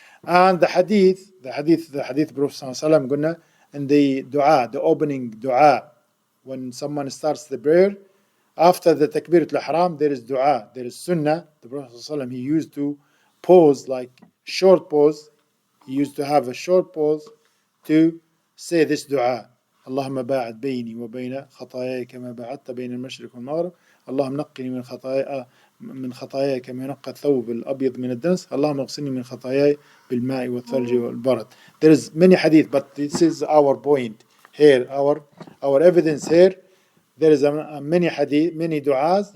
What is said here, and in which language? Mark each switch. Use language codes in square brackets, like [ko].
[en] And the hadith Prophet ﷺ قلنا in the dua, the opening dua, when someone starts the prayer, after the takbiratul ihram, there is dua, there is sunnah. The Prophet ﷺ, he used to pause, like short pause. He used to have a short pause to say this dua. [ar] اللهم باعد بيني وبين خطاياي كما بعدت بين المشرق والمغرب اللهم نقني من خطاياي كما ينقى الثوب الأبيض من الدنس اللهم اغسلني من خطاياي بالماء والثلج والبرد. [en] There is many hadith, but this is our point here, our evidence here. There is many hadith, many du'as.